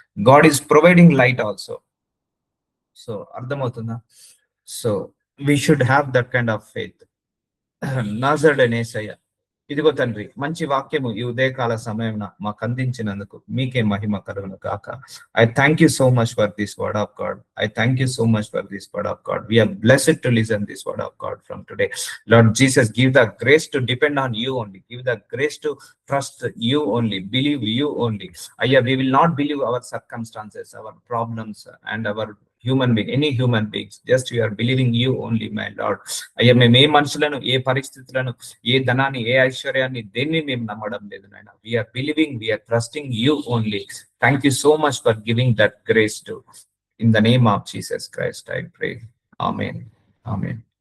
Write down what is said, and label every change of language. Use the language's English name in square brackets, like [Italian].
[English] God is providing light also. So [Telugu] అర్థమవుతుందా? [English] So we should have that kind of faith. [Telugu] నాజరుడైన ఇదిగో తండ్రి, మంచి వాక్యము ఈ ఉదయకాల సమయం మాకు అందించినందుకు మీకే మహిమ కలుగును కాక. [English] I thank you so much for this word of God. I thank you so much for this word of God. We are blessed to listen this word of God from today. Lord Jesus, give the grace to depend on you only. Give the grace to trust you only, believe you only. We will not believe our circumstances, our problems, and our human being, any human beings. Just we are believing you only my Lord. [Telugu] అయ్యా, మేము ఏ మనుషులను, ఏ పరిస్థితులను, ఏ ధనాన్ని, ఏ ఐశ్వర్యాన్ని, దేన్ని మేము నమ్మడం లేదు నాయన. [English] We are believing, we are trusting you only. Thank you so much for giving that grace to. In the name of Jesus Christ I pray. Amen. Amen.